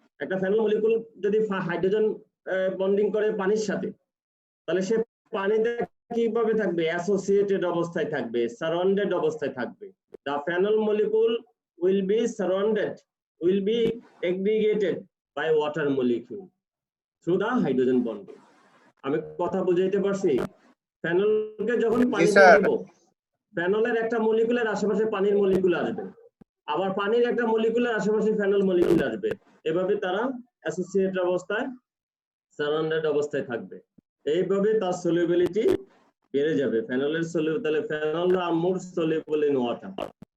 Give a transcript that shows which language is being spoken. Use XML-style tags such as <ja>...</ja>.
<bn>একটা phenol molecule যদি hydrogen bonding করে পানির সাথে, তাহলে সে পানিতে কিভাবে থাকবে? অ্যাসোসিয়েটেড অবস্থায় থাকবে, সারাউন্ডেড অবস্থায় থাকবে।</bn> <en>The phenol molecule will be aggregated by water molecule through the hydrogen bonding।</en> <bn>আমি কথা বুঝাইতে পারছি? ফেনলকে যখন পানিতে দিব, ফেনলের একটা মলিকুলের আশেপাশে পানির মলিকুল আসবে, আবার পানির একটা মলিকুলের আশেপাশে ফেনল মলিকুল আসবে, এভাবে তারা অ্যাসোসিয়েটেড অবস্থায়, সারাউন্ডেড অবস্থায় থাকবে। এইভাবে তার সলিউবিলিটি বেড়ে যাবে। ফেনলের সলিউবল, তাহলে</bn> <en>Phenol are more soluble in water.</en>